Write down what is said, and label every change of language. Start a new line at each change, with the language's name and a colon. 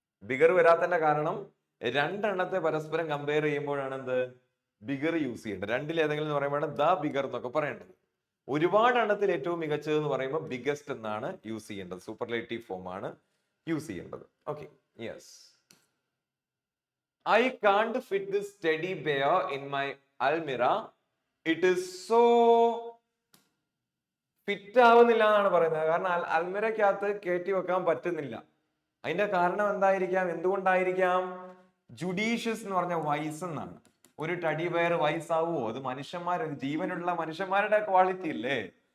Malayalam: Bigger വരാത്തതിന്റെ കാരണം രണ്ടെണ്ണത്തെ പരസ്പരം compare ചെയ്യുമ്പോഴാണ് എന്ത് ബിഗർ യൂസ് ചെയ്യേണ്ടത്. രണ്ടിൽ ഏതെങ്കിലും എന്ന് പറയുമ്പോഴാണ് ദ ബിഗർ എന്നൊക്കെ പറയേണ്ടത്. ഒരുപാട് എണ്ണത്തിൽ ഏറ്റവും മികച്ചത് എന്ന് പറയുമ്പോൾ ബിഗസ്റ്റ് എന്നാണ് യൂസ് ചെയ്യേണ്ടത്. സൂപ്പർലേറ്റീവ് ഫോം ആണ് യൂസ് ചെയ്യേണ്ടത്. Okay, yes.
English: I can't fit this teddy bear in my almirah. It is so
Malayalam: fit ആവുന്നില്ല എന്നാണ് പറയുന്നത്. കാരണം അൽമിരക്കകത്ത് കയറ്റി വെക്കാൻ പറ്റുന്നില്ല. അതിന്റെ കാരണം എന്തായിരിക്കാം? എന്തുകൊണ്ടായിരിക്കാം? ജുഡീഷ്യസ് എന്ന് പറഞ്ഞ വൈസ് എന്നാണ്. ഒരു ടെഡി ബെയർ വയസ്സാവുമോ? അത് ജീവനുള്ള മനുഷ്യന്മാരുടെ ക്വാളിറ്റി അല്ലേ.